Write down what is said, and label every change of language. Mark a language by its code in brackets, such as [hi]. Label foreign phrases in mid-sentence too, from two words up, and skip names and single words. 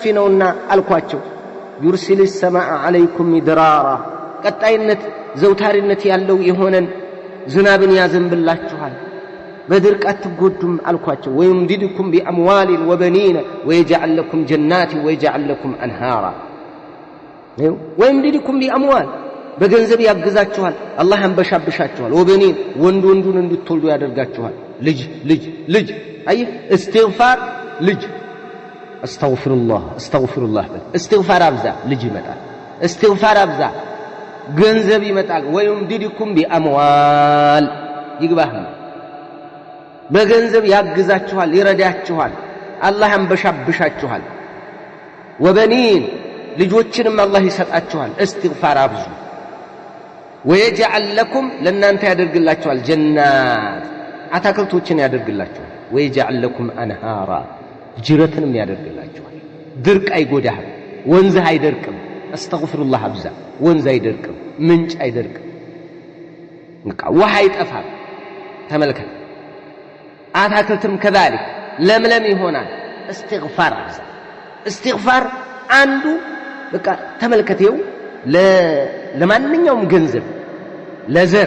[am] ነውና አልኳቸው [ar] يرسل السماء عليكم مدرارا [am] ቀጣይነት ዘውታሪነት ያለው የሆነን ዝናብን ያዘንብላችኋል በድርቅ አትጎዱም አልኳቸው [ar] ويمددكم بأموال وبنين ويجعل لكم جنات ويجعل لكم أنهارا ويمددكم بأموال [am] በገንዘብ ያግዛችኋል አላህ አንበሻብሻችኋል ወበኒን ወንዱን እንድትወልዱ ያደርጋችኋል ልጅ አይ እስትግፋር ልጅ አስተግፊሩላህ እስትግፋር አብዛ ልጅ ይመጣል እስትግፋር አብዛ ገንዘብ ይመጣል [ar] ويمددكم بأموال [am] ይግባህ በገንዘብ ያግዛችኋል ይረዳችኋል አላህ አንበሻብሻችኋል ወበኒን ልጆችንም አላህ ይሰጣችኋል እስትግፋር አብዙ [ar] ويجعل لكم لنانت [am] ያደርግላችኋል ጀናት አታክልቶችን ያደርግላችኋል [ar] ويجعل لكم [am] أنهارا ጅረትንም ያደርግላችኋል ድርቅ አይጎዳህም ወንዝ አይደርቅም አስተግፊሩላህ አብዛ ወንዝ አይደርቅም ምንጭ አይደርቅም ውሃ አይጠፋም ተመልከት አታክልትም كذلك ለምለም ይሆናል እስትግፋር አብዛ እስትግፋር አንዱ በቃ ተመልከተው ለማንኛውም ገንዘብ ለዘር